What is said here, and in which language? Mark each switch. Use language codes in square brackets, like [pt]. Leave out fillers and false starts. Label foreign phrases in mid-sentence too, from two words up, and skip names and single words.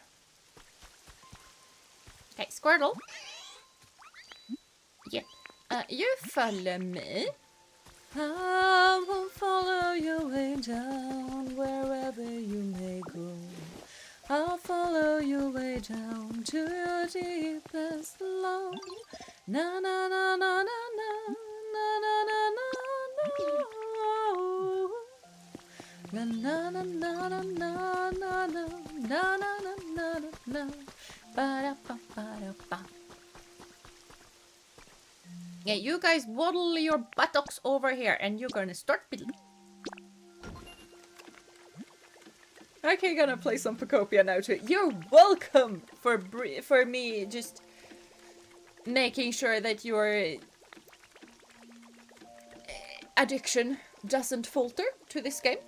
[en] Okay, Squirtle. Yep. You follow me. I will follow your way down wherever you may go. I'll follow your way down to your deepest love. Na na na na na na na na na na na na na na na na na na na na ba ba ba ba. Yeah, you guys waddle your buttocks over here and you're gonna start building. Okay, gonna play some Pokopia now too. You're welcome for me just making sure that your addiction doesn't falter to this game.